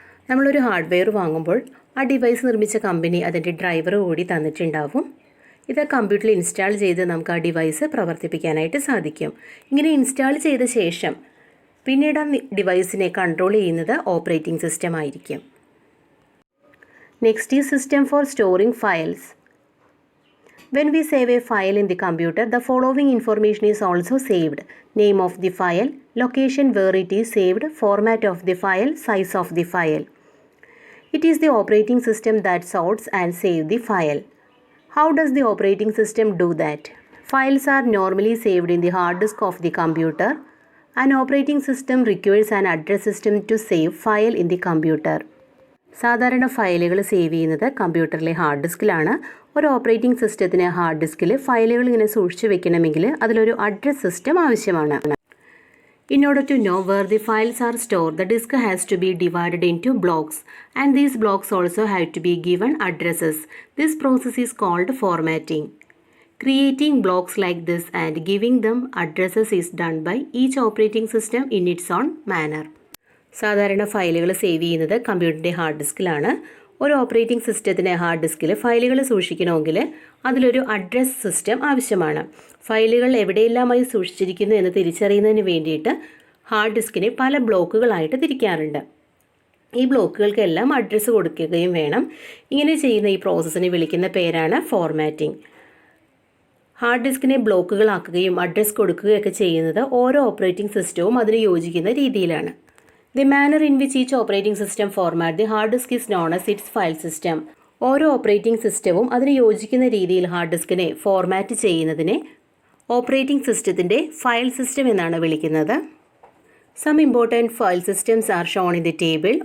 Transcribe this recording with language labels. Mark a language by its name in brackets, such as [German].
[Malayalam] നമ്മളൊരു ഹാർഡ്വെയർ വാങ്ങുമ്പോൾ ആ ഡിവൈസ് നിർമ്മിച്ച കമ്പനി അതിൻ്റെ ഡ്രൈവർ കൂടി തന്നിട്ടുണ്ടാവും. ഇത് കമ്പ്യൂട്ടറിൽ ഇൻസ്റ്റാൾ ചെയ്ത് നമുക്ക് ആ ഡിവൈസ് പ്രവർത്തിപ്പിക്കാനായിട്ട് സാധിക്കും. ഇങ്ങനെ ഇൻസ്റ്റാൾ ചെയ്ത ശേഷം പിന്നീട് ആ ഡിവൈസിനെ കൺട്രോൾ ചെയ്യുന്നത് ഓപ്പറേറ്റിംഗ് സിസ്റ്റം ആയിരിക്കും. [English] Next ഈ system for storing files. When we save a file in the computer, the following information is also saved: name of the file, location where it is saved, format of the file, size of the file. It is the operating system that sorts and saves the file. How does the operating system do that? Files are normally saved in the hard disk of the computer. An operating system requires an address system to save file in the computer. [Malayalam] സാധാരണ ഫയലുകൾ save ചെയ്യുന്നത് കമ്പ്യൂട്ടറിലെ hard ഡിസ്കിലാണ്. ഒരു operating സിസ്റ്റത്തിന് hard ഡിസ്കിൽ ഫയലുകൾ ഇങ്ങനെ സൂക്ഷിച്ചു വെക്കണമെങ്കിൽ അതിലൊരു അഡ്രസ് സിസ്റ്റം ആവശ്യമാണ്. [English] In order to know where the files are stored, the disk has to be divided into blocks, and these blocks also have to be given addresses. This process is called formatting. Creating blocks like this and giving them addresses is done by each operating system in its own manner. [Malayalam] സാധാരണ ഫയലുകൾ save ചെയ്യുന്നത് കമ്പ്യൂട്ടറിൻ്റെ hard ഡിസ്കിലാണ്. ഒരു operating സിസ്റ്റത്തിന് hard ഡിസ്കിൽ ഫയലുകൾ സൂക്ഷിക്കണമെങ്കിൽ അതിലൊരു address system ആവശ്യമാണ്. ഫയലുകൾ എവിടെയെല്ലാമായി സൂക്ഷിച്ചിരിക്കുന്നു എന്ന് തിരിച്ചറിയുന്നതിന് വേണ്ടിയിട്ട് ഹാർഡ് ഡിസ്കിനെ പല ബ്ലോക്കുകളായിട്ട് തിരിക്കാറുണ്ട്. ഈ ബ്ലോക്കുകൾക്കെല്ലാം അഡ്രസ്സ് കൊടുക്കുകയും വേണം. ഇങ്ങനെ ചെയ്യുന്ന ഈ പ്രോസസ്സിനെ വിളിക്കുന്ന പേരാണ് ഫോർമാറ്റിംഗ്. ഹാർഡ് ഡിസ്കിനെ ബ്ലോക്കുകളാക്കുകയും അഡ്രസ്സ് കൊടുക്കുകയൊക്കെ ചെയ്യുന്നത് ഓരോ ഓപ്പറേറ്റിംഗ് സിസ്റ്റവും അതിന് യോജിക്കുന്ന രീതിയിലാണ്. [English] The manner in which each operating system format the hard disk is known as its file system. [Malayalam] ഓരോ ഓപ്പറേറ്റിംഗ് സിസ്റ്റവും അതിന് യോജിക്കുന്ന രീതിയിൽ ഹാർഡ് ഡിസ്കിനെ ഫോർമാറ്റ് ചെയ്യുന്നതിനെ ഓപ്പറേറ്റിംഗ് സിസ്റ്റത്തിൻ്റെ ഫയൽ സിസ്റ്റം എന്നാണ് വിളിക്കുന്നത്. [English] Some important file systems are shown in the table.